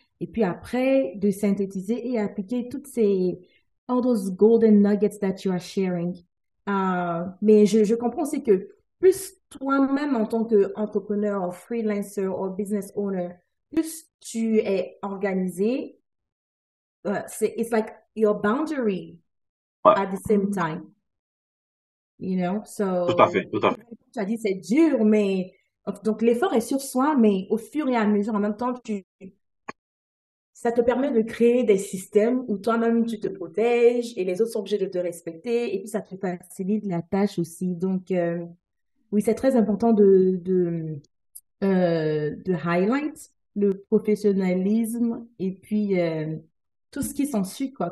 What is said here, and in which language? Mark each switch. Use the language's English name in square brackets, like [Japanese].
[French] Et puis après, de synthétiser et appliquer [English] all those golden nuggets that you are sharing. [French] Mais je comprends aussi que plus toi-même en tant qu'entrepreneur, ou freelancer ou business owner, plus tu es organisé, [English] it's like your boundary [French] Ouais, [English] at the same time, you know? [French] tout à fait, tout à fait. Tu as dit c'est dur, mais donc l'effort est sur soi, mais au fur et à mesure, en même temps, ça te permet de créer des systèmes où toi-même tu te protèges et les autres sont obligés de te respecter et puis ça te facilite la tâche aussi. Donc, oui, c'est très important de highlight le professionnalisme et puis tout ce qui s'ensuit, quoi.